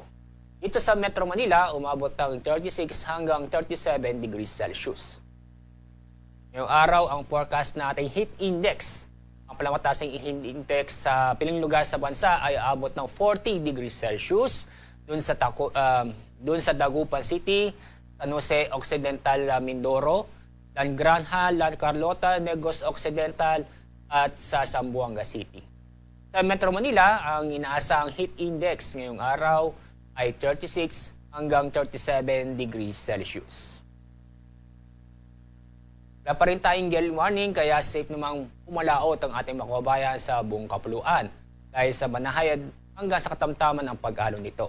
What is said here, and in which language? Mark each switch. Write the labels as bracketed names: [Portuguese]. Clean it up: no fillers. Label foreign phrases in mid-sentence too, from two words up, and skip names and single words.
[Filipino] Dito sa Metro Manila, umabot ng 36 hanggang 37 [English] degrees Celsius. [Filipino] Ngayong araw, ang forecast nating [English] heat index, [Filipino] ang pinakamataas ng [English] heat index [Filipino] sa piling lugar sa bansa ay abot ng 40 [English] degrees Celsius [Filipino] doon sa Dagupan City, San Jose Occidental, Mindoro, Dan Granja, La Carlota, Negros Occidental at sa Zamboanga City. Sa Metro Manila, ang inaasahang [English] heat index [Filipino] ngayong araw ay 36 hanggang 37 [English] degrees Celsius. [Filipino] Wala pa rin tayong [English] gale warning [Filipino] kaya safe namang umalaot ang ating mga kababayan sa buong kapuluan dahil sa banahayad hanggang sa katamtaman ng pag-alon nito.